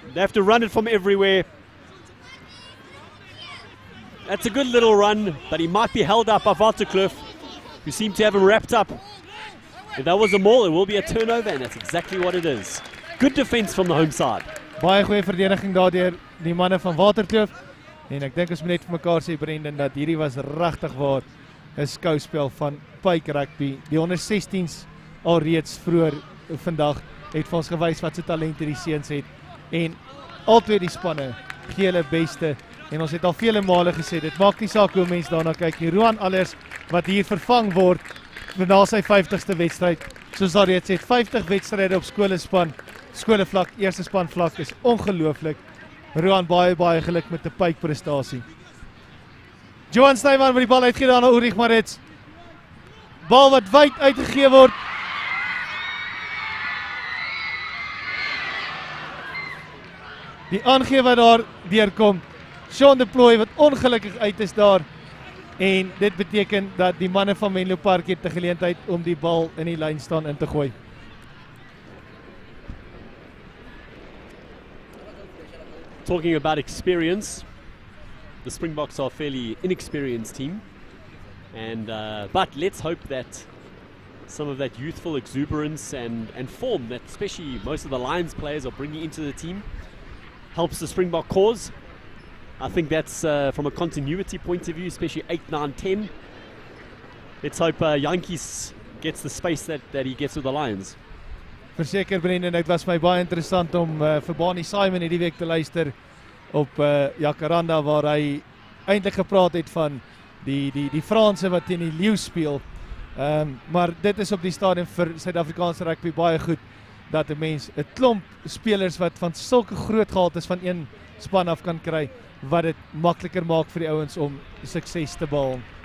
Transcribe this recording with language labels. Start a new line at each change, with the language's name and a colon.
English: They have to run it from everywhere. That's a good little run, but he might be held up by Waterkloof, who seem to have him wrapped up. If that was a maul, it will be a turnover, and that's exactly what it is. Good defense from the home side.
Afrikaans: Baie goeie verdediging daar deur die manne van Waterkloof. En ek dink ons moet net vir mekaar sê, Brendan, dat hierdie was regtig waar 'n skouspel van Pyke Rugby. Die onder 16s alreeds vroeër vandag het vir ons gewys wat se talente die seuns het. En albei die spanne gee hulle beste. En ons het al vele male gesê, dit maak nie saak hoe mense daarna kyk nie. Roan Allers wat hier vervang word na sy 50ste wedstryd. Soos daar reeds het 50 wedstryde op skolevlak, eerste span vlak is ongelooflik. Roan baie geluk met 'n Pyke prestasie. Johan Snyman met die bal uitgee daar na Ulrich Maritz. Bal wat wyd uitgegee word. Die aangee wat daar deurkom. Sean de Plooy wat ongelukkig uit is daar. En dit beteken dat die manne van Menlopark het 'n geleentheid om die bal in die lyn staan in te gooi.
English: Talking about experience, the Springboks are a fairly inexperienced team, and but let's hope that some of that youthful exuberance and form that especially most of the Lions players are bringing into the team helps the Springbok cause. I think that's from a continuity point of view, especially 8, 9, 10. Let's hope Yankees gets the space that he gets with the Lions.
Afrikaans: Verseker Brendan, dit was my baie interessant om vir Barney Simon hierdie week te luister op Jacaranda, waar hy eintlik gepraat het van die Franse wat teen die leeu speel. Maar dit is op die stadium vir Suid-Afrikaanse rugby baie goed dat 'n mens 'n klomp spelers wat van sulke groot gehaltes van een span af kan kry, wat dit makliker maak vir die ouens om sukses te behaal.